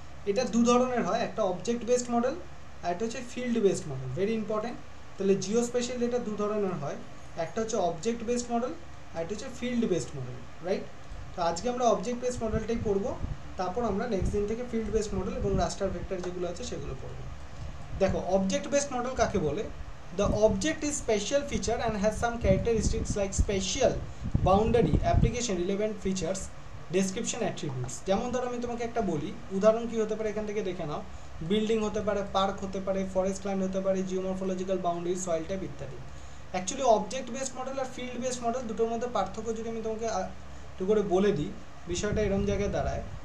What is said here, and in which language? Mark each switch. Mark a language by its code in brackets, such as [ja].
[bn] এটা দু ধরনের হয়, একটা অবজেক্ট বেসড মডেল আর একটা হচ্ছে field based model, very important. তাহলে জিওস্পেশিয়াল ডেটা দু ধরনের হয়, একটা হচ্ছে অবজেক্ট বেসড মডেল আর একটা হচ্ছে ফিল্ড বেসড মডেল, রাইট। তো আজকে আমরা অবজেক্ট বেসড মডেলটাই পড়বো, তারপর আমরা নেক্সট দিন থেকে ফিল্ড বেসড মডেল এবং রাস্টার ভেক্টর যেগুলো আছে সেগুলো পড়বো। দেখো অবজেক্ট বেসড মডেল কাকে বলে, [en] the object is special feature and has some characteristics like special boundary application relevant features description attributes। [bn] যেমন ধরো আমি তোমাকে একটা বলি, উদাহরণ কি হতে পারে এখান থেকে দেখে নাও, বিল্ডিং হতে পারে, পার্ক হতে পারে, ফরেস্ট ল্যান্ড হতে পারে, জিওমরফোলজিক্যাল বাউন্ডারি, সয়েল টাইপ ইত্যাদি। অ্যাকচুয়ালি অবজেক্ট বেসড মডেল আর ফিল্ড বেসড মডেল দুটোর মধ্যে পার্থক্য যদি আমি তোমাকে একটু করে বলে দিই, বিষয়টা এরকম জায়গায় দাঁড়ায়।